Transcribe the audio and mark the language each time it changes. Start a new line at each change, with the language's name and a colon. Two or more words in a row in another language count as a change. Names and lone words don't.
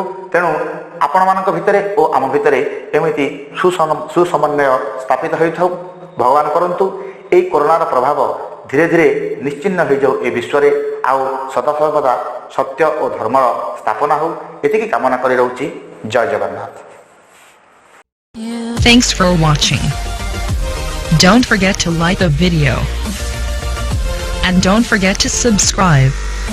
Odia: ତେଣୁ ଆପଣମାନଙ୍କ ଭିତରେ ଓ ଆମ ଭିତରେ ଏମିତି ସୁସମନ୍ୱୟ ସ୍ଥାପିତ ହୋଇଥାଉ। ଭଗବାନ କରନ୍ତୁ ଏହି କରୋନାର ପ୍ରଭାବ ଧୀରେ ଧୀରେ ନିଶ୍ଚିହ୍ନ ହୋଇଯାଉ ଏ ବିଶ୍ୱରେ, ଆଉ ସଦାସର୍ବଦା ସତ୍ୟ ଓ ଧର୍ମର ସ୍ଥାପନା ହେଉ, ଏତିକି କାମନା କରି ରହୁଛି। ଜୟ ଜଗନ୍ନାଥ।
English: Thanks for watching. Don't forget to like the video and don't forget to subscribe.